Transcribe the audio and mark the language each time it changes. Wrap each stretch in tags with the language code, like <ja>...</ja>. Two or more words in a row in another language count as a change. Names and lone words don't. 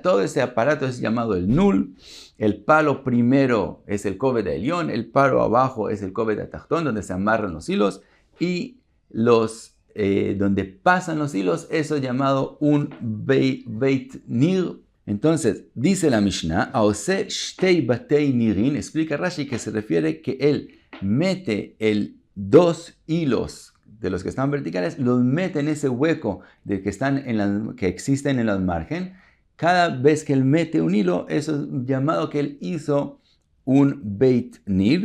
<es>Todo ese aparato es llamado el nul. El palo primero es el</es> <he>כובד עליון,</he> <es>el palo abajo es el</es> <he>כובד התחתון,</he> <es>donde se amarran los hilos y donde pasan los hilos, eso es llamado un</es> <he>בית ניר.</he> <es>Entonces, dice la Mishnah,</es> <he>העושה שתי בתי נירין,</he> <es>explica Rashi que se refiere que él mete 2 hilos de los que están verticales, los mete en ese hueco de que existen en el margen. Cada vez que él mete un hilo, eso es llamado que él hizo un</es> <he>בית ניר.</he>